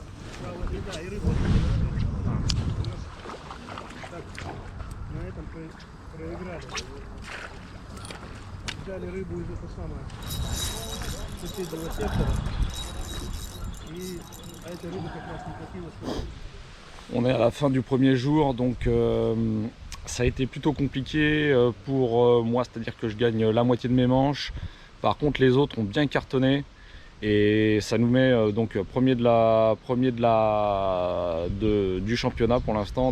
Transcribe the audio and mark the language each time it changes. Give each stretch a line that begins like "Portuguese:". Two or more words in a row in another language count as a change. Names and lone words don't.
Russian: Да, вот, и да, и рыбу. Так, на этом проиграли. Взяли рыбу из этого самого соседнего сектора. И а этой рыбы как раз не хватило, чтобы...
French: On est à la fin du premier jour, donc ça a été plutôt compliqué pour moi, c'est-à-dire que je gagne la moitié de mes manches. Par contre, les autres ont bien cartonné et ça nous met donc premier du championnat pour l'instant.